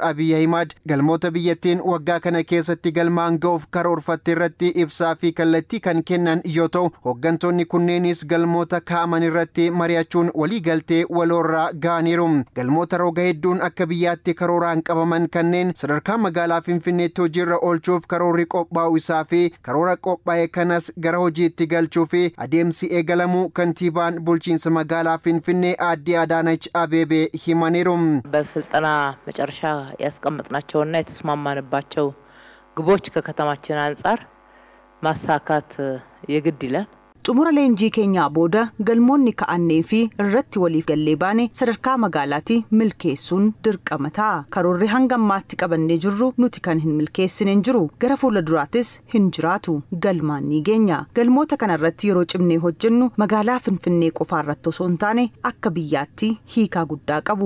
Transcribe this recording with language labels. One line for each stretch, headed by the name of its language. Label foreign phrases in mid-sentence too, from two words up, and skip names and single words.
Oromo: Abiy Ahimad galmoota biyyattiin waggaa kana keessatti galmaan ga'uuf karoorfatte irratti ibsaa fi kallattii kan kennan yoo ta'u, hooggantoonni kunneenis galmoota kaa'aman irratti mari'achuun walii galtee waloorraa ga'aniiru. Galmoota roga hedduun akka biyyaatti karooraan qabaman kanneen sadarkaa magaalaa Finfinneetti hojiirra oolchuuf karoorri qophaa'u isaa fi karoora qophaa'e kanas gara hojiitti galchuu fi adeemsi eegalamuu kantiibaan bulchiinsa magaalaa Finfinnee Aadde Adaanech Abeebee himaniiru
Amharic: በስልጠና መጨረሻ ያስቀመጥናቸውና የተስማማንባቸው ግቦች ከከተማችን አንፃር ማሳካት የግድ ይላል።
Oromo: Xumura leenjii keenyaa booda galmoonni ka'annee fi irratti waliif gallee baane sadarkaa magaalaatti milkeessuun dirqama ta'a. Karoorri hanga ammaatti qabannee jirru nuti kan hin milkeessine hin jiru. Gara fuulduraattis hin jiraatu. Galmaan ni geenya. Galmoota kanarratti yeroo cimnee hojjennu magaalaa Finfinnee qofaarratti osoo hin taane akka biyyaatti hiikaa guddaa qabu.